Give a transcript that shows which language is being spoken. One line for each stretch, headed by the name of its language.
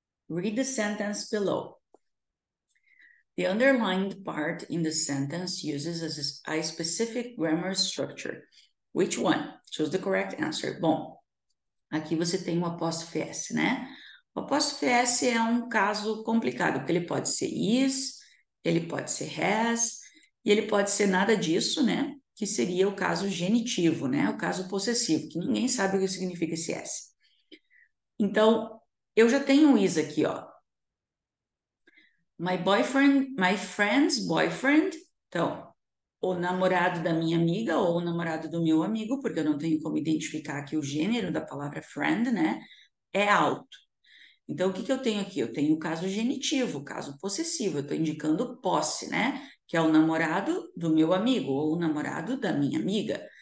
English: Read the sentence below. The underlined part in the sentence uses a specific grammar structure. Which one? Choose the correct answer.
Portuguese: Bom, aqui você tem o apóstrofe S, né? O apóstrofe S é um caso complicado, porque ele pode ser is, ele pode ser has, e ele pode ser nada disso, né? Que seria o caso genitivo, né? O caso possessivo, que ninguém sabe o que significa esse S. Então, eu já tenho um is aqui, ó.
English: My boyfriend, my friend's boyfriend.
Portuguese: Então, o namorado da minha amiga ou o namorado do meu amigo, porque eu não tenho como identificar aqui o gênero da palavra friend, né? É alto. Então, o que que eu tenho aqui? Eu tenho o caso genitivo, o caso possessivo. Eu estou indicando posse, né? que é o namorado do meu amigo ou o namorado da minha amiga.